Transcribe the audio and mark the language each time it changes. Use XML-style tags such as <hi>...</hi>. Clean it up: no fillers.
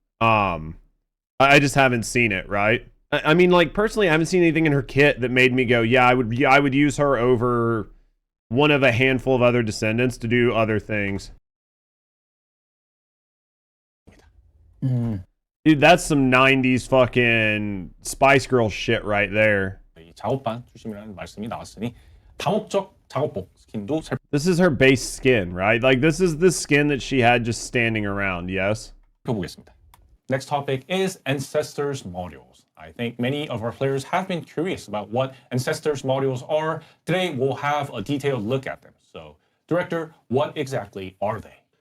<en>I just haven't seen it, right? I mean, personally, I haven't seen anything in her kit that made me go, yeah, I would use her over one of a handful of other descendants to do other things. Dude, that's some 90s fucking Spice Girl shit right there.</en> <ko>이 작업반 출신이라는 말씀이 나왔으니 다목적 작업복 스킨도</ko> <en>This is her base skin, right? This is the skin that she had just standing around, yes?</en> <ko>살펴보겠습니다.</ko> <en>Next topic is Ancestors modules. I think many of our players have been curious about what Ancestors modules are. Today we'll have a detailed look at them. So, Director, what exactly are they?</en>